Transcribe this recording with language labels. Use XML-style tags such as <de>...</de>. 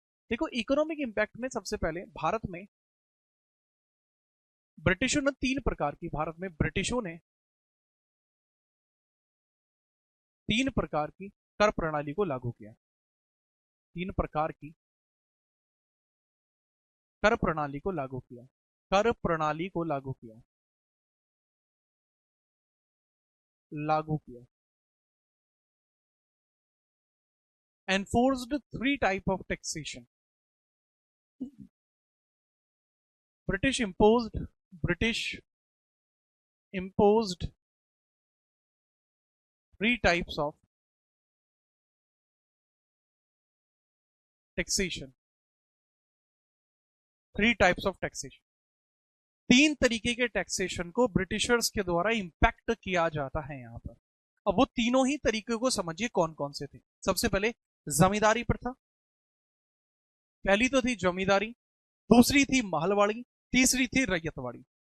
<hi>देखो, economic impact में सबसे पहले भारत में ब्रिटिशों ने तीन प्रकार की, भारत में ब्रिटिशों ने तीन प्रकार की कर प्रणाली को लागू किया। तीन प्रकार की कर प्रणाली को लागू किया, कर प्रणाली को लागू किया, लागू किया।</hi> <en>enforced three type of taxation. British imposed, British imposed three types of taxation. Three types of taxation,</en> <hi>तीन तरीके के टैक्सेशन को ब्रिटिशर्स के द्वारा इंपैक्ट किया जाता है यहां पर। अब वो तीनों ही तरीके को समझिए कौन कौन से थे। सबसे पहले जमींदारी प्रथा, पहली तो थी जमींदारी, दूसरी थी महलवाड़ी, तीसरी थी रैयतवाड़ी।</hi>